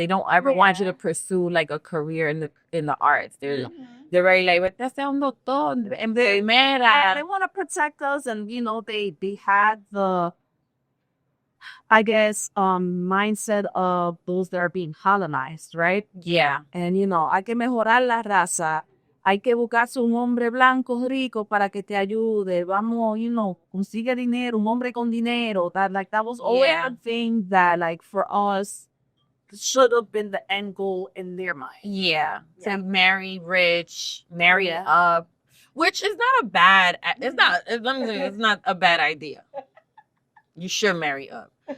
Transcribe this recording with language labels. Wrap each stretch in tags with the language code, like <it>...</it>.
<en>They don't ever want you to pursue like a career in the arts. They're very like,</en> <es>vete a ser un doctor, enfermera.</es> <en>They want to protect us, and they had the, I guess, mindset of those that are being colonized, right? Yeah.</en> <es>And hay que mejorar la raza. Hay que buscarse un hombre blanco rico para que te ayude. Vamos, consigue dinero, un hombre con dinero.</es> <en>That was always a thing that, like, for us, should have been the end goal in their mind. Yeah. To marry rich, marry up, which is not a bad, it's not a bad idea. You should marry up.</en>